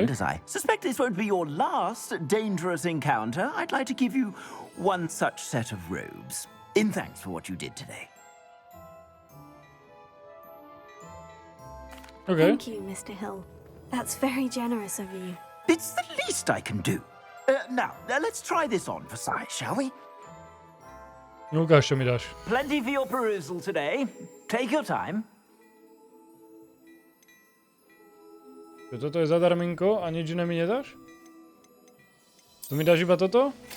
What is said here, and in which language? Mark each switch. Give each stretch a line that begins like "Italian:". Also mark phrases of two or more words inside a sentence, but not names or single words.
English: And as I suspect this won't be your last dangerous encounter, I'd like to give you one such set of robes, in thanks for what you did today. Okay. Thank you, Mr. Hill. That's very generous of you. It's the least I can do. Now, let's try this on for size, shall we?
Slovak: Ukáž, čo mi dáš.
English: Plenty for your perusal today. Take your time.
Slovak: Čo toto je zadarminko a nič iné mi nedáš? Tu mi dáš iba toto?